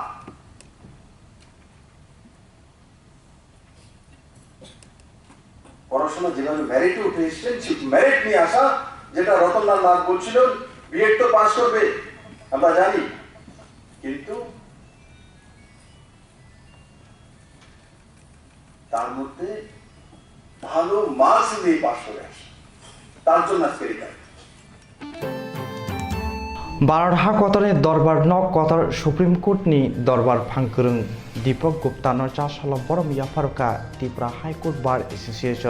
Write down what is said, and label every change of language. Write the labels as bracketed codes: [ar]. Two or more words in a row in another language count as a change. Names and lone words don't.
[bn] পড়াশোনা যেভাবে মেরিটে উঠে এসেছেন ঠিক মেরিট নিয়ে আসা, যেটা রতনলাল নাথ বলছিলেন বিএড তো পাস করবে আমরা জানি, কিন্তু তার মধ্যে ভালো মার্কস নিয়ে পাস করে আসে, তার জন্য আজকে এটা [trp] Barha Kotane Dorbar Nok Kotar Supreme Court ni Dorbar Pangkurung Deepak Gupta no Chasala Borom Yafaruka Tipra High Court Bar Association